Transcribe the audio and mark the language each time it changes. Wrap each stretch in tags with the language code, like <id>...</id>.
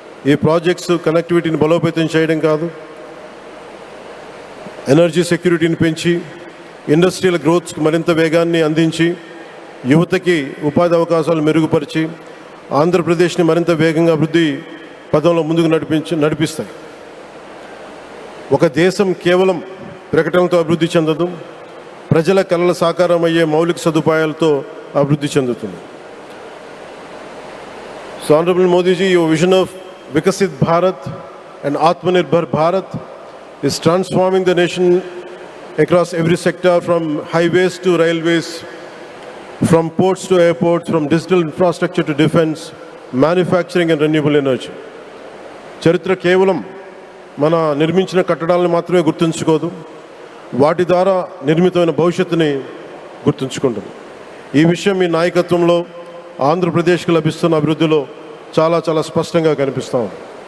<te>ఈ ప్రాజెక్ట్స్ కనెక్టివిటీని బలోపేతం చేయడం కాదు, ఎనర్జీ సెక్యూరిటీని పెంచి ఇండస్ట్రియల్ గ్రోత్స్కి మరింత వేగాన్ని అందించి యువతకి ఉపాధి అవకాశాలు మెరుగుపరిచి ఆంధ్రప్రదేశ్ని మరింత వేగంగా అభివృద్ధి పదంలో ముందుకు నడిపిస్తాయి. ఒక దేశం కేవలం ప్రకటనలతో అభివృద్ధి చెందదు, ప్రజల కళల సాకారం అయ్యే మౌలిక సదుపాయాలతో అభివృద్ధి చెందుతుంది.</te> <en>So Honorable Modi ji, your vision of Vikasit Bharat and Atmanirbhar Bharat is transforming the nation across every sector, from highways to railways, from ports to airports, from digital infrastructure to defense, manufacturing and renewable energy.</en> <te>చరిత్ర కేవలం మన నిర్మించిన కట్టడాలను మాత్రమే గుర్తుంచుకోదు, వాటి ద్వారా నిర్మితమైన భవిష్యత్తుని గుర్తుంచుకుంటుంది. ఈ విషయం మీ నాయకత్వంలో ఆంధ్రప్రదేశ్కి లభిస్తున్న అభివృద్ధిలో చాలా చాలా స్పష్టంగా కనిపిస్తూ ఉంది.</te>